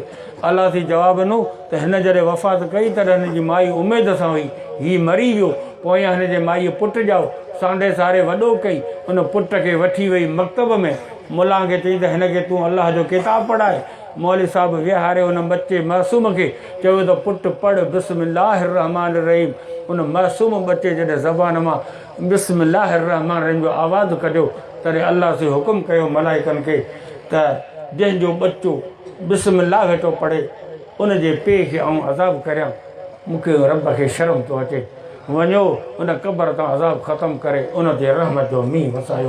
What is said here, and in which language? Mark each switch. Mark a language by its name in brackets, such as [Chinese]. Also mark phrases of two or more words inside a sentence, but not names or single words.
[Sindhi] अलाह साईं जवाबु ॾिनो त हिन जॾहिं वफ़ात कई तॾहिं हिन जी माई उमेद सां हुई हीउ मरी वियो, पोयां हिन जे माईअ पुटु ॼाओ सांडे सारे वॾो कई। उन पुट खे वठी वई मकतब में, मुला खे चई त हिनखे तूं अलाह जो किताबु पढ़ाए। मौलवी साहिबु विहारे उन बचे मासूम खे चयो त पुटु पढ़ [Arabic] بسم الله الرحمن الرحيم. [Sindhi] उन मासूम बचे जॾहिं ज़बान मां [Arabic] بسم الله الرحمن الرحيم [Sindhi] जो आवाज़ु कढियो तॾहिं अलाह से हुकुम कयो मलाइकनि खे त जंहिंजो बच्चो बिस्मिल्लाह वेठो पढ़े उन जे पीउ खे आऊं अज़ाबु करियां। मूंखे रब खे शर्म थो अचे। वञो उन क़बर तां अज़ाब ख़तमु करे उन ते रहमत जो मींहुं वसायो।